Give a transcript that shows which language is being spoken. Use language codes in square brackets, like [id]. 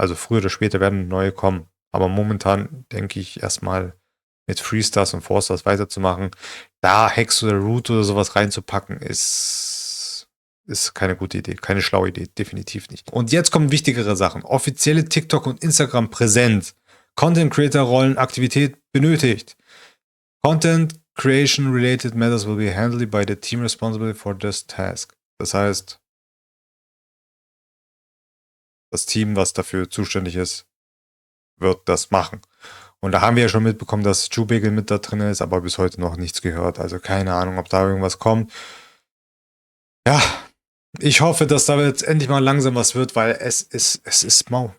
[de] Also früher oder später werden neue kommen. Aber momentan denke ich erstmal mit Freestars und Four-Stars weiterzumachen. Da Hex oder Root oder sowas reinzupacken, ist keine gute Idee. Keine schlaue Idee. Definitiv nicht. Und jetzt kommen wichtigere Sachen. Offizielle TikTok und Instagram Präsenz. Content Creator Rollen Aktivität benötigt. [en] Content creation related matters will be handled by the team responsible for this task. [de] Das heißt, das Team, was dafür zuständig ist, wird das machen. Und da haben wir ja schon mitbekommen, dass Jubegel mit da drin ist, aber bis heute noch nichts gehört. Also keine Ahnung, ob da irgendwas kommt. Ja, ich hoffe, dass da jetzt endlich mal langsam was wird, weil es ist mau.